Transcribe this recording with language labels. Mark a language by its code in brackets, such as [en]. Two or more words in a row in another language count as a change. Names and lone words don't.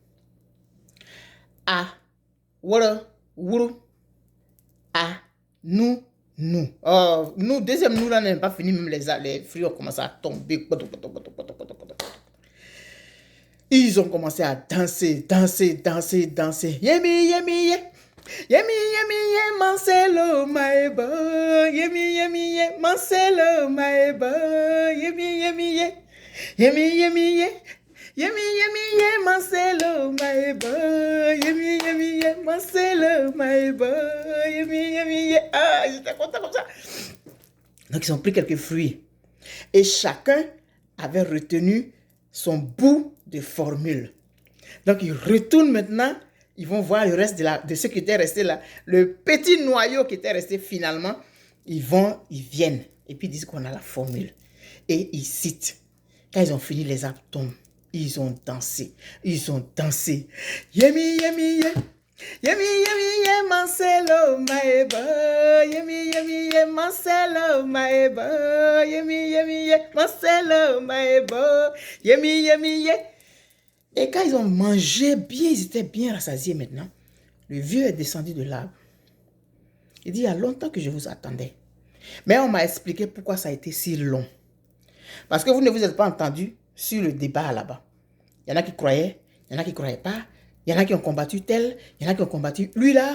[fr] A, wara, wuru. A, nous, nous. Oh, nous, deuxième nous, là, n'est pas fini. Même les fruits ont commencé à tomber. Ils ont commencé à danser. Yemi, yemi, ye. Yemi, yemi, ye, Marcelo, maeba. Yemi, yemi, ye, Marcelo, maeba. Yemi, yemi, ye. Yemi, yemi, ye. Yemi, yemi, ye, Marcelo, maeba. Yemi, yemi, ye, Marcelo, maeba. Yemi, yemi, ye. Ah, j'étais content comme ça. Donc, ils ont pris quelques fruits. Et chacun avait retenu son bout de formule. Donc, ils retournent maintenant. Ils vont voir le reste de ce qui était resté là. Le petit noyau qui était resté finalement. Ils viennent. Et puis, ils disent qu'on a la formule. Et ils citent. Quand ils ont fini, les arbres tombent. Ils ont dansé. Yemi, yemi, ye. Yemi, yemi, ye, Marcelo, maeba. Yemi, yemi, ye, Marcelo, maeba. Yemi, yemi, ye, Marcelo, maeba. Yemi, yemi, ye. Et quand ils ont mangé bien, ils étaient bien rassasiés maintenant. Le vieux est descendu de l'arbre. Il dit, il y a longtemps que je vous attendais. Mais on m'a expliqué pourquoi ça a été si long. Parce que vous ne vous êtes pas entendu sur le débat là-bas. Il y en a qui croyaient, il y en a qui ne croyaient pas. Il y en a qui ont combattu tel, il y en a qui ont combattu lui là.